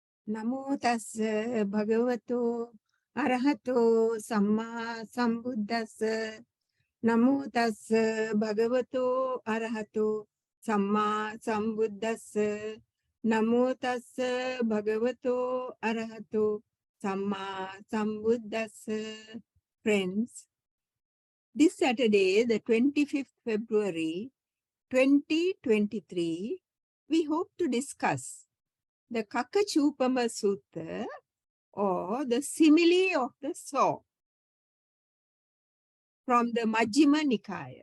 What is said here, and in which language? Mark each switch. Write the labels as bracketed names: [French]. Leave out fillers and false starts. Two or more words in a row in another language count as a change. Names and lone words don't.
[Pali] Namo tassa bhagavato arahato samma sambuddhassa. Namo tassa bhagavato arahato samma sambuddhassa. Namo tassa bhagavato arahato samma sambuddhassa. [English] Friends, this Saturday, the 25th February 2023, we hope to discuss the Kakacupama sutta, or the simile of the saw, from the Majjhima Nikaya.